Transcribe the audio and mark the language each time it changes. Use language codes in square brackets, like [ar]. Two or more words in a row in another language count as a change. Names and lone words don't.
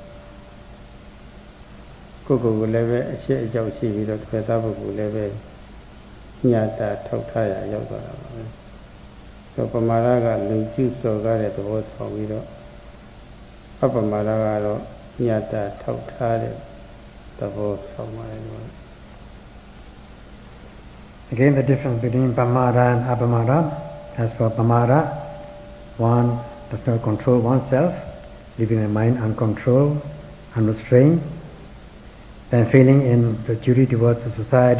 [my] ကိုလည်းပဲအရှိအကြောက်ရှိပြီးတော့တစ်ဖက်သားပုဂ္ဂိုလ်လည်းပဲညှာတာထောက်ထားရရောက်သွားတာပါပဲဆိုပမာဒကလူကျူးစော်ကားတဲ့သဘောဆောင်ပြီးတော့အပမာဒကတော့ညှာတာထောက်ထားတဲ့သဘောဆောင်ပါတယ်လို့ [en] Again, the difference between pamada and apamada. As for pamada, one does not control oneself, leaving the mind uncontrolled, unrestrained, then failing in the duty towards the society.